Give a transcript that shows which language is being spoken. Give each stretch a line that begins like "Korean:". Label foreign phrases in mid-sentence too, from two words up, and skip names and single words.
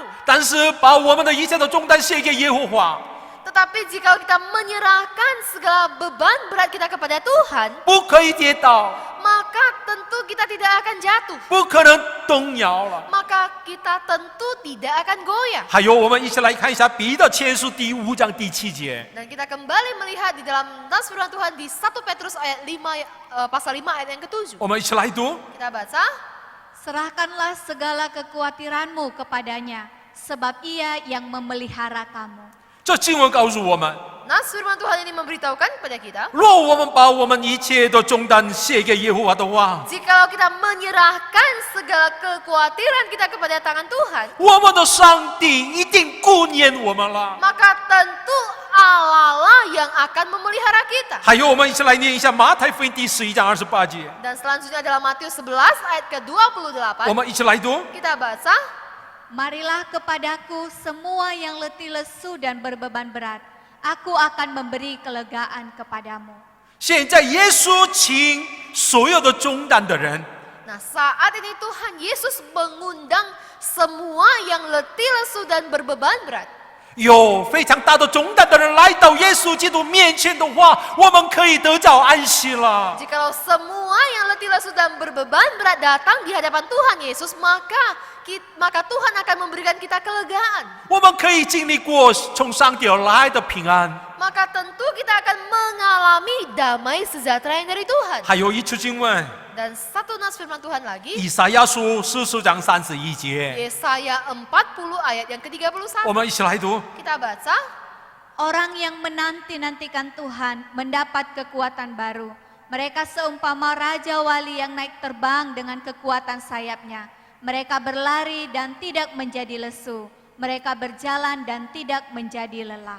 Chinese: 但是把我们的一切的重担卸给耶和华，
Indonesian: Tetapi jika kita menyerahkan segala beban berat kita kepada Tuhan,
Chinese: 不可以跌倒，
Indonesian: maka tentu kita tidak akan jatuh.
Chinese: 不可能动摇了。
Indonesian: Maka kita tentu tidak akan goyah.
Chinese: 还有，我们一起来看一下彼得前书第5章第7节。
Indonesian: Dan kita kembali melihat di dalam nas firman Tuhan di 1 Petrus ayat 5, pasal 5 ayat yang ke-7.
Chinese: 我们一起来读。
Indonesian: Kita baca, Serahkanlah segala kekhawatiranmu kepadanya, sebab ia yang memelihara kamu.
Chinese: 这经文告诉我们，
Indonesian: nas firman Tuhan ini memberitahukan kepada kita,
Chinese: 若我们把我们一切的重担卸给耶和华的话，
Indonesian: jikalau kita menyerahkan segala kekhawatiran kita kepada tangan Tuhan,
Chinese: 我们的上帝一定顾念我们了。
Indonesian: maka tentu Allah lah yang akan memelihara kita.
Chinese: 还有，我们一起来念一下马太福音第11章28节。
Indonesian: Dan selanjutnya adalah Matius 11 ayat ke-28.
Chinese: 我们一起来读。
Indonesian: Kita baca, Marilah kepadaku semua yang letih lesu dan berbeban berat, aku akan memberi kelegaan kepadamu.
Chinese: 现在耶稣请所有的重担的人，
Indonesian: nah saat ini Tuhan Yesus mengundang semua yang letih lesu dan berbeban berat.
Chinese: 有非常大的重担的人来到耶稣基督面前的话，我们可以得着安息了。
Indonesian: Jikalau semua yang letih lesu dan berbeban berat datang di hadapan Tuhan Yesus, maka Tuhan akan memberikan kita kelegaan.
Chinese: 我们可以经历过从上帝而来的平安。
Indonesian: Maka tentu kita akan mengalami damai sejahtera yang dari Tuhan.
Chinese: 还有一处经文，
Indonesian: Dan satu nas firman Tuhan lagi,
Chinese: 以赛亚书40章31节，
Indonesian: Yesaya 40 ayat yang
Chinese: 我
Indonesian: ke-31.
Chinese: 们一起来读。
Indonesian: Kita baca, Orang yang menanti-nantikan Tuhan mendapat kekuatan baru. Mereka seumpama Raja Wali yang naik terbang dengan kekuatan sayapnya. Mereka berlari dan tidak menjadi lesu. Mereka berjalan dan tidak menjadi lelah.